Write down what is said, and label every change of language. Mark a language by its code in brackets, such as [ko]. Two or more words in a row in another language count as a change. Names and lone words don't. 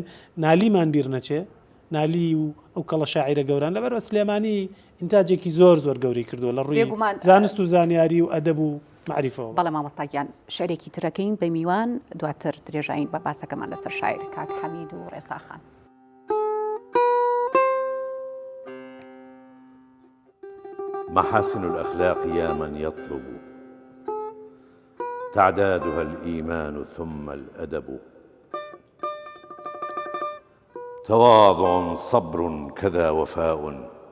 [ckb] نالیمان بیر نەچێ، نالی و ئەو کەڵە شاعیرە گەوران لەبەرەوە سلێمانی ئینتاجێکی زۆر گەوری کردووە لە ڕووی زانست و زانیاری و ئەدەب و معریفەوە. بەڵام مامۆستاگیان شعرێکی ترەکەین بە میوان دواتر درێژین بە باسەکەمان لەسەر شاعر کاک حەمید و ڕێساخان. [ar] محاسن الأخلاق يا من يطلب تعدادها الإيمان ثم الأدب، تواضع صبر كذا وفاء،